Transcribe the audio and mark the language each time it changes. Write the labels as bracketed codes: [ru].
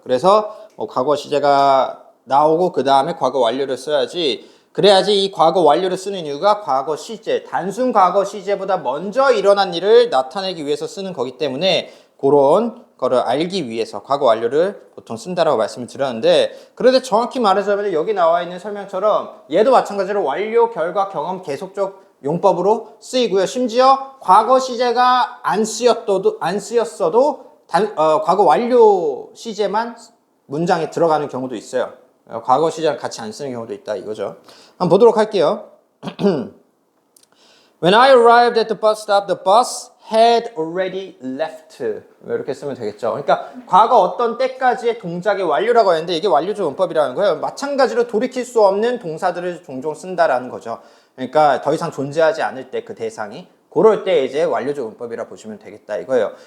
[ko] 그래서 과거 시제가 나오고 그 다음에 과거 완료를 써야지, 그래야지 이 과거 완료를 쓰는 이유가 과거 시제, 단순 과거 시제보다 먼저 일어난 일을 나타내기 위해서 쓰는 거기 때문에 그런 거를 알기 위해서 과거 완료를 보통 쓴다라고 말씀을 드렸는데, 그런데 정확히 말하자면 여기 나와 있는 설명처럼 얘도 마찬가지로 완료, 결과, 경험, 계속적 용법으로 쓰이고요. 심지어 과거 시제가 안 쓰였어도 과거 완료 시제만 문장에 들어가는 경우도 있어요. 과거 시제랑 같이 안 쓰는 경우도 있다 이거죠. 한번 보도록 할게요. [en] When I arrived at the bus stop, the bus had already left. [ko] 이렇게 쓰면 되겠죠. 그러니까 과거 어떤 때까지의 동작의 완료라고 했는데 이게 완료적 문법이라는 거예요. 마찬가지로 돌이킬 수 없는 동사들을 종종 쓴다라는 거죠. 그러니까 더 이상 존재하지 않을 때 그 대상이, 그럴 때 이제 완료적 문법이라 보시면 되겠다 이거예요.